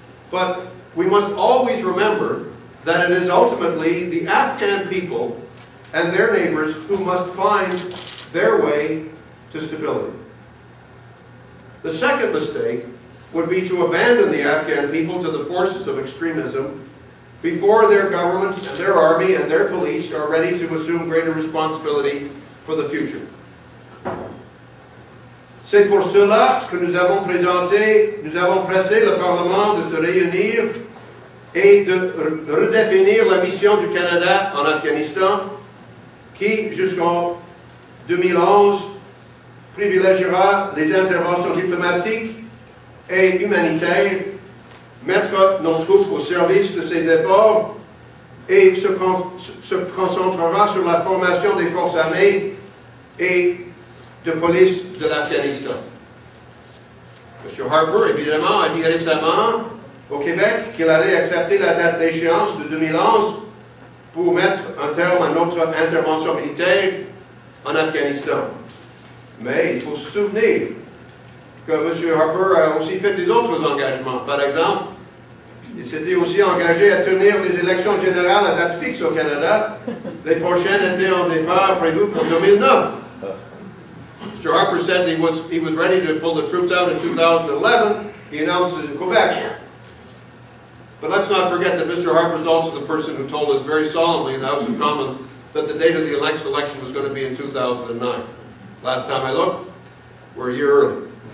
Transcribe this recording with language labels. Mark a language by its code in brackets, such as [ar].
[en] But we must always remember that it is ultimately the Afghan people and their neighbors who must find their way to stability. The second mistake would be to abandon the Afghan people to the forces of extremism before their government and their army and their police are ready to assume greater responsibility for the future. [fr] C'est pour cela que nous avons pressé le Parlement de se réunir et de redéfinir la mission du Canada en Afghanistan, qui, jusqu'en 2011, privilégiera les interventions diplomatiques et humanitaires, mettre nos troupes au service de ces efforts et se concentrera sur la formation des forces armées et de police de l'Afghanistan. M. Harper, évidemment, a dit récemment au Québec qu'il allait accepter la date d'échéance de 2011 pour mettre un terme à notre intervention militaire en Afghanistan. Mais il faut se souvenir que M. Harper a aussi fait des autres engagements. Par exemple, il s'était aussi engagé à tenir les élections générales à date fixe au Canada. Les prochaines étaient en départ prévues pour 2009. [en] Mr. Harper said he was ready to pull the troops out in 2011. He announced it in Quebec. But let's not forget that Mr. Harper is also the person who told us very solemnly in the House of Commons that the date of the election was going to be in 2009. Last time I looked, we're a year early.